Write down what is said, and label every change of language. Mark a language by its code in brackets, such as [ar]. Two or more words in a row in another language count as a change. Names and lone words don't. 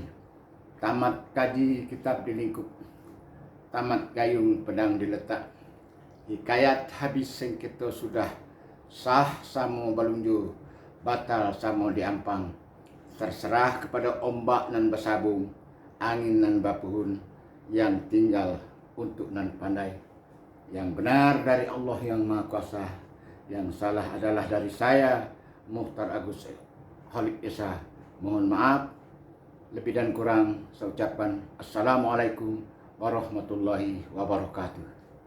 [min] Tamat kaji kitab dilingkup. Tamat gayung pedang diletak. Hikayat habis sengketo sudah. Sah samo balunju, batal samo diampang. Terserah kepada ombak nan bersabung, angin nan bapuhun, yang tinggal untuk nan pandai. [id] Yang benar dari Allah yang Maha Kuasa, yang salah adalah dari saya, Muhtar Agus Khalid Esa. Mohon maaf, lebih dan kurang saya ucapkan [ar] Assalamualaikum warahmatullahi wabarakatuh.